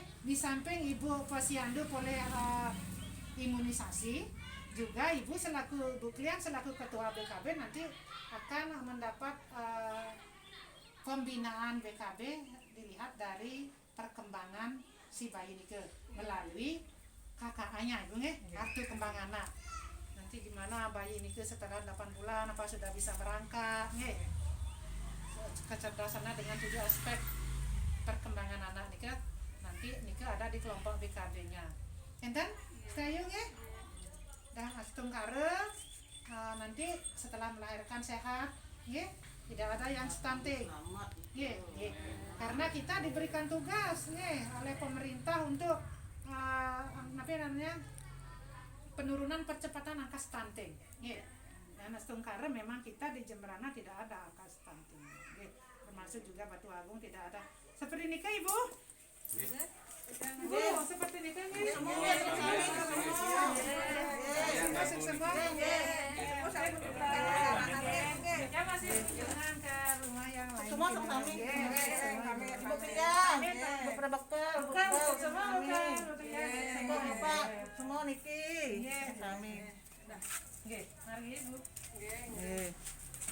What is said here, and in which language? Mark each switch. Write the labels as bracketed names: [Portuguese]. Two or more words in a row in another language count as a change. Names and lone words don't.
[Indonesian] Di samping ibu posyandu boleh imunisasi, juga ibu selaku Bu Klian selaku ketua BKB nanti akan mendapat pembinaan BKB dilihat dari perkembangan si bayi nike melalui KKA-nya ibu nggih, kartu kembang anak. Nanti gimana bayi nike setelah 8 bulan apa sudah bisa merangkak nggih. Kecerdasannya dengan 7 aspek perkembangan anak nike nanti nike ada di kelompok BKB-nya. [Balinese] Enten sayu nggih. [Indonesian] Dan astung kare nanti setelah melahirkan sehat nggih, tidak ada yang stunting. [Balinese] Nggih, nggih. [Indonesian] Karena kita diberikan tugas nih oleh pemerintah untuk apa namanya? Penurunan percepatan angka stunting. Nggih. Dan astung kare memang kita di Jemberana tidak ada angka stunting. Nggih. Termasuk juga Batu Agung tidak ada. Seperti ini kah Ibu? Bu, seperti ini kan nih? Semua. Ya masih kunjungan ke rumah yang lain. Semua sama kami. Ibu Klian, Bu Dokter, Semua Bapak, semua niki. Kami. Nggih, mari Ibu. Nggih.